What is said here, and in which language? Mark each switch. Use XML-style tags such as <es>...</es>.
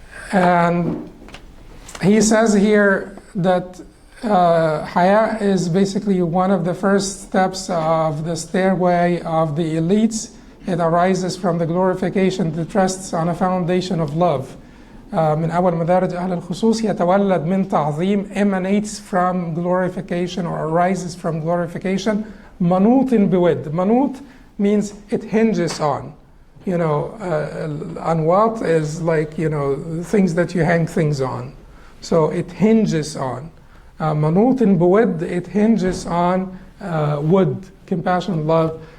<en>And he says here that haya is basically one of the first steps of the stairway of the elites. It arises from the glorification that rests on a foundation of love.</en> <ar>من أول مدارج أهل الخصوص يتولد من تعظيم,</ar> <en>emanates from glorification or arises from glorification.</en> <ar>منوط بود.</ar> <en>منوط means it hinges on. Anwat is like, things that you hang things on. So it hinges on. Manut بود, it hinges on wood, compassion, love.</en>